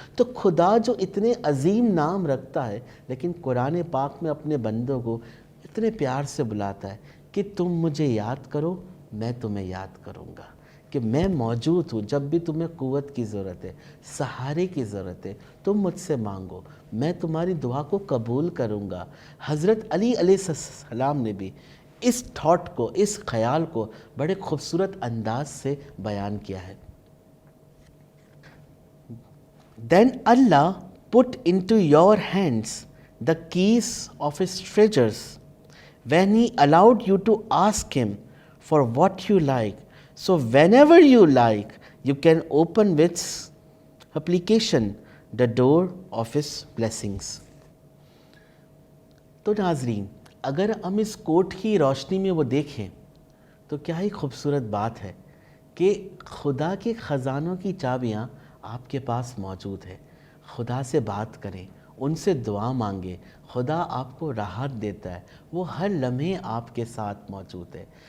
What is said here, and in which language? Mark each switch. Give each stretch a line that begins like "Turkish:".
Urdu: تو خدا جو اتنے عظیم نام رکھتا ہے, لیکن قرآن پاک میں اپنے بندوں کو اتنے پیار سے بلاتا ہے کہ تم مجھے یاد کرو, میں تمہیں یاد کروں گا, کہ میں موجود ہوں جب بھی تمہیں قوت کی ضرورت ہے, سہارے کی ضرورت ہے, تم مجھ سے مانگو, میں تمہاری دعا کو قبول کروں گا. حضرت علی علیہ السلام نے بھی اس تھاٹ کو, اس خیال کو بڑے خوبصورت انداز سے بیان کیا ہے.
English: Then Allah put into your hands the keys of his treasures when he allowed you to ask him for what you like. So whenever you like, you can open with application the door of his blessings.
Urdu: تو ناظرین, اگر ہم اس کوٹ کی روشنی میں وہ دیکھیں تو کیا ہی خوبصورت بات ہے کہ خدا کے خزانوں کی چابیاں آپ کے پاس موجود ہے. خدا سے بات کریں، ان سے دعا مانگیں. خدا آپ کو راحت دیتا ہے، وہ ہر لمحے آپ کے ساتھ موجود ہے.